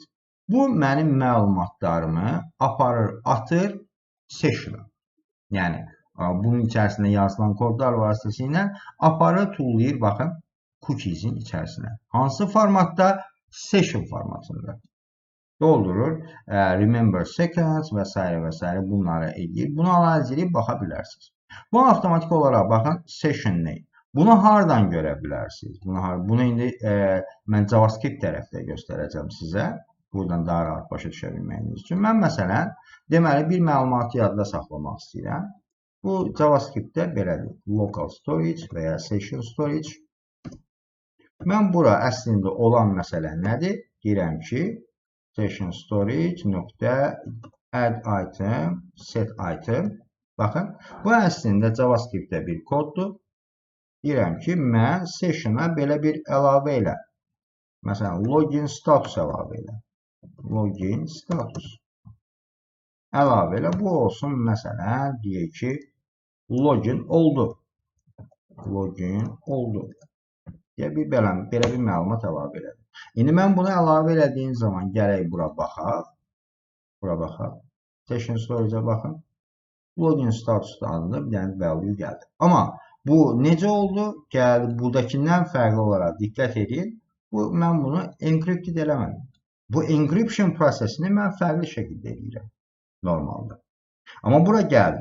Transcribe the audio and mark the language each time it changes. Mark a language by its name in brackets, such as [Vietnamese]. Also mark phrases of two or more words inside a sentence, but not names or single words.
[Azerbaijani] Bu mənim məlumatlarımı aparır, atır sessiona. Yəni, bunun içərisində yazılan kodlar vasitəsilə aparır, tullayır, baxın, [English] cookies'in [Azerbaijani] içərisinə. Hansı formatda? Session formatında. Doldurur, [English] remember seconds [Azerbaijani] və s. bunları edir. Bunu analiz edib baxa bilərsiniz. Bu avtomatik olaraq, baxın, [English] session name. [Azerbaijani] Bunu haradan görə bilərsiniz? Bunu indi mən JavaScript tərəfdə göstərəcəm sizə. Buradan daha rahat başa düşə bilməyiniz üçün. Mən məsələn, deməli bir məlumatı yadda saxlamaq istəyirəm. Bu JavaScript-də belədir. [English] Local storage [Azerbaijani] və ya [English] session storage. [Azerbaijani] Mən bura əslində olan məsələ nədir? Deyirəm ki, [English] session storage nöqtə add item, set item. [Azerbaijani] Baxın, bu əslində JavaScript-də bir koddur. Deyirəm ki, mən sessiona belə bir əlavə elə. Məsələn, [English] login status [Azerbaijani] əlavə elə. [English] Login status. [Azerbaijani] Əlavə elə. Bu olsun, məsələn, deyək ki, login oldu. Login oldu. Deyə belə bir məlumat əlavə elədim. İndi mən bunu əlavə elədiyim zaman gələk bura baxaq. Bura baxaq. [English] Session storage-a [Azerbaijani] baxın. [English] Login status [Azerbaijani] adında bir dənə value gəldi. Amma bu necə oldu? Gəldi, buradakindən fərqli olaraq diqqət edin. Mən bunu encrypted eləmədim. Bu encryption prosesini mən fərqli şəkildə edirəm normalda. Amma bura gəldi.